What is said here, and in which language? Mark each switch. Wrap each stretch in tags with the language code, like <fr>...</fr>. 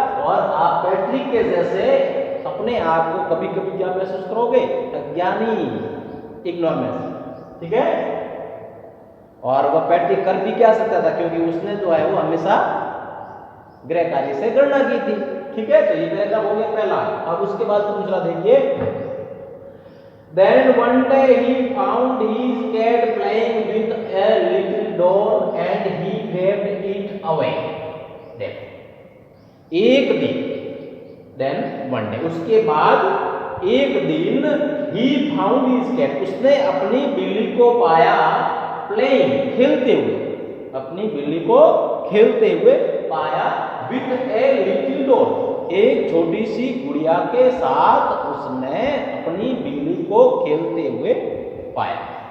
<hi>और आप पैट्रिक के जैसे अपने आप को कभी कभी क्या महसूस करोगे? अज्ञानी, इग्नोरेंस। ठीक है, और वह पैट्रिक कर भी क्या सकता था, क्योंकि उसने जो है वो हमेशा गृह कार्य से गणना की थी। ठीक है, तो ये पैराग्राफ हो गया पहला। अब उसके बाद दूसरा देखिए,</hi> <en>Then one day he found his cat playing with a little doll and he waved it away.</en> <hi>देखो, एक दिन,</hi> <en>then one day,</en> <hi>उसके बाद एक दिन,</hi> <en>he found his cat,</en> <hi>उसने अपनी बिल्ली को पाया, playing, खेलते हुए, अपनी बिल्ली को खेलते हुए पाया,</hi> <en>with a little doll,</en> <hi>एक छोटी सी गुड़िया के साथ उसने अपनी बिल्ली को खेलते हुए पाया।</hi>